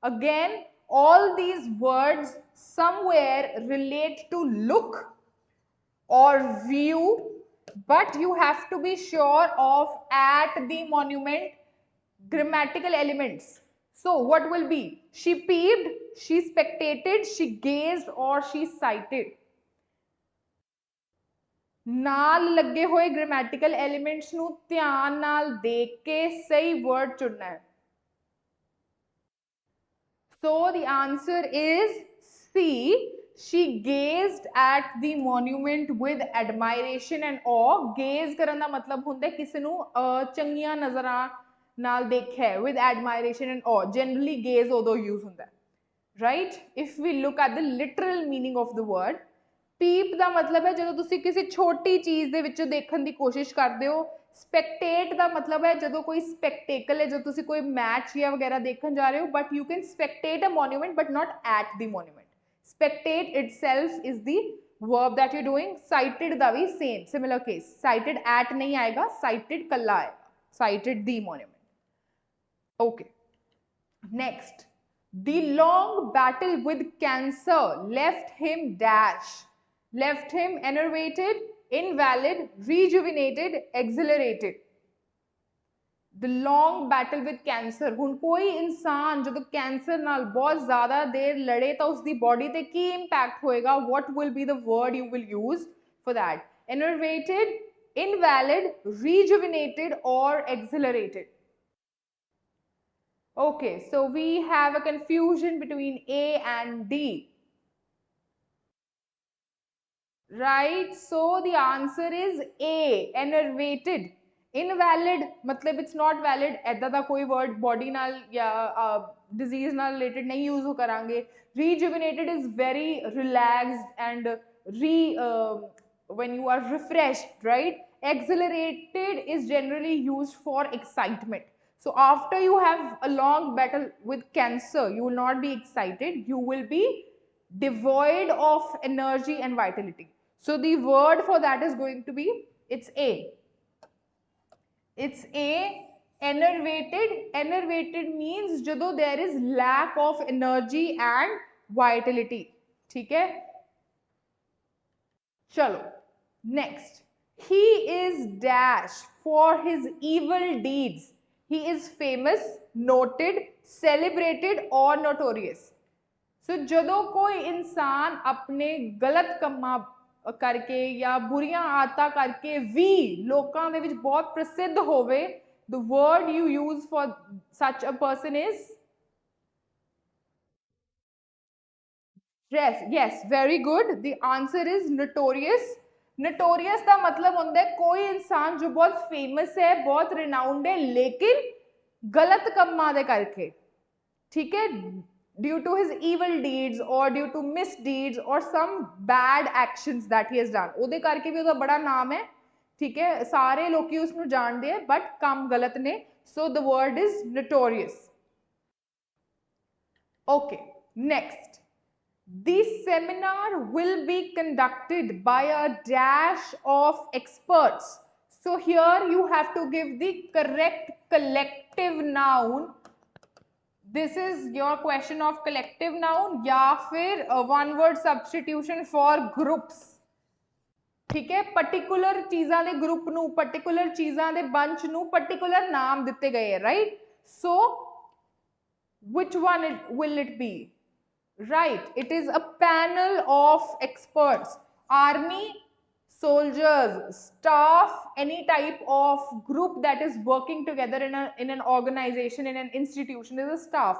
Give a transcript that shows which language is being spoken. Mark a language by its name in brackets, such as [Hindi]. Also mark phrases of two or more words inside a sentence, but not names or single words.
[English] Again, all these words somewhere relate to look or view, but you have to be sure of at the monument grammatical elements. So what will be? She peeped, she spectated, she gazed, or she sighted. [Punjabi] ਨਾਲ ਲੱਗੇ ਹੋਏ [English] grammatical elements [Punjabi] ਨੂੰ ਧਿਆਨ ਨਾਲ ਦੇਖ ਕੇ ਸਹੀ word ਚੁਣਨਾ ਹੈ. [English] So the answer is C. She gazed at the monument with admiration and awe. [Punjabi] Gaze ਕਰਨ ਦਾ ਮਤਲਬ ਹੁੰਦਾ ਹੈ ਕਿਸੇ ਨੂੰ ਚੰਗੀਆਂ ਨਜ਼ਰਾਂ ਨਾਲ ਦੇਖਿਆ [English] with admiration and awe. [Punjabi] Generally gaze ਉਦੋਂ use ਹੁੰਦਾ ਹੈ. [English] Right? If we look at the literal meaning of the word, [Punjabi] peep ਦਾ ਮਤਲਬ ਹੈ ਜਦੋਂ ਤੁਸੀਂ ਕਿਸੇ ਛੋਟੀ ਚੀਜ਼ ਦੇ ਵਿੱਚੋਂ ਦੇਖਣ ਦੀ ਕੋਸ਼ਿਸ਼ ਕਰਦੇ ਹੋ. Spectate ਦਾ ਮਤਲਬ ਹੈ ਜਦੋਂ ਕੋਈ spectacle ਹੈ, ਜਦੋਂ ਤੁਸੀਂ ਕੋਈ ਮੈਚ ਜਾਂ ਵਗੈਰਾ ਦੇਖਣ ਜਾ ਰਹੇ ਹੋ, [English] but you can spectate a monument but not at the monument. Spectate itself is the verb that you're doing. [Punjabi] Sighted ਦਾ ਵੀ [English] same similar case. Sighted at [Punjabi] ਨਹੀਂ ਆਏਗਾ, sighted ਕੱਲਾ ਆਏਗਾ. [English] Sighted the monument. Okay. Next. The long battle with cancer left him dash. Left him enervated, invalid, rejuvenated, exhilarated. The long battle with cancer. [Punjabi] ਹੁਣ ਕੋਈ ਇਨਸਾਨ ਜਦੋਂ ਕੈਂਸਰ ਨਾਲ ਬਹੁਤ ਜ਼ਿਆਦਾ ਦੇਰ ਲੜੇ ਤਾਂ ਉਸਦੀ ਬੋਡੀ ਤੇ ਕੀ ਇੰਪੈਕਟ ਹੋਏਗਾ? [English] What will be the word you will use for that? Enervated, invalid, rejuvenated, or exhilarated. Okay, so we have a confusion between A and D. Right, so the answer is A, enervated. Invalid मतलब it's not valid. [Punjabi] ਐਦਾ ਦਾ ਕੋਈ [English] word body [Punjabi] ਨਾਲ ਜਾਂ disease ਨਾਲ related ਨਹੀਂ use ਕਰਾਂਗੇ. [English] Rejuvenated is very relaxed and when you are refreshed, right? Exhilarated is generally used for excitement. So after you have a long battle with cancer, you will not be excited. You will be devoid of energy and vitality. So the word for that is going to be, it's A. It's A, enervated. Enervated means ਜਦੋਂ there is lack of energy and vitality. [Punjabi] ਠੀਕ ਹੈ? ਚਲੋ. [English] Next. He is dash for his evil deeds. He is famous, noted, celebrated or notorious. [Punjabi] So ਜਦੋਂ ਕੋਈ ਇਨਸਾਨ ਆਪਣੇ ਗਲਤ ਕੰਮਾਂ ਕਰਕੇ ਜਾਂ ਬੁਰੀਆਂ ਆਦਤਾਂ ਕਰਕੇ ਵੀ ਲੋਕਾਂ ਦੇ ਵਿੱਚ ਬਹੁਤ ਪ੍ਰਸਿੱਧ ਹੋਵੇ, [English] the word you use for such a person is yes, very good. The answer is notorious. [Punjabi] Notorious ਦਾ ਮਤਲਬ ਹੁੰਦਾ ਹੈ ਕੋਈ ਇਨਸਾਨ ਜੋ ਬਹੁਤ ਫੇਮਸ ਹੈ, ਬਹੁਤ renowned ਹੈ, ਲੇਕਿਨ ਗਲਤ ਕੰਮਾਂ ਦੇ ਕਰਕੇ, ਠੀਕ ਹੈ, [English] due to his evil deeds or due to misdeeds or some bad actions that he has done. [Punjabi] ਉਹਦੇ ਕਰਕੇ ਵੀ ਉਹਦਾ ਬੜਾ ਨਾਮ ਹੈ, ਠੀਕ ਹੈ, ਸਾਰੇ ਲੋਕੀ ਉਸ ਨੂੰ ਜਾਣਦੇ ਹੈ, but ਕੰਮ ਗਲਤ ਨੇ. [English] So the word is notorious. Okay, next. The seminar will be conducted by a dash of experts. So here you have to give the correct collective noun. This is your question of collective noun [Hindi] या फिर [English] one word substitution for groups. [Punjabi] ਠੀਕ ਹੈ, particular ਚੀਜ਼ਾਂ ਦੇ group ਨੂੰ, particular ਚੀਜ਼ਾਂ ਦੇ bunch ਨੂੰ particular ਨਾਮ ਦਿੱਤੇ ਗਏ ਹੈਂ, [English] right? So which one will it be? Right, it is a panel of experts. Army, soldiers, staff, any type of group that is working together in an organization, in an institution is a staff.